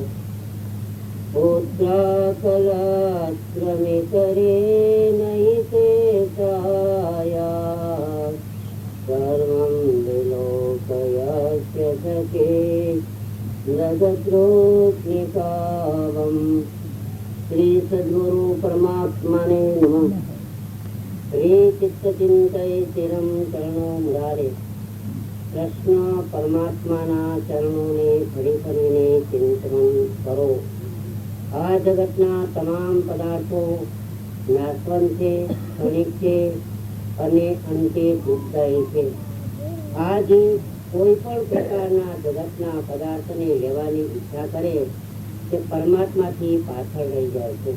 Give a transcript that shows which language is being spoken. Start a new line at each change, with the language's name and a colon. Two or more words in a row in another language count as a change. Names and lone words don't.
Sanskrit: पुत्राकलाश्रमिकरे नयिते सहाया, सर्वं विलोकयस्य सखे जगद्रोष्णिकावम्। श्री सद्गुरु परमात्मने नमः। श्री चित्तचिन्तय चिरं चरणो मुरारे।
Gujarati: કૃષ્ણ પરમાત્માના ચરણોને ફરી ફરીને ચિંતન કરો। આ જગતના તમામ પદાર્થો નાશવંત છે, ક્ષણિક છે અને અંતે ભૂતદાયી છે। આ જીવ કોઈ પણ પ્રકારના જગતના પદાર્થને લેવાની ઈચ્છા કરે તે પરમાત્માથી પાછળ રહી જાય છે।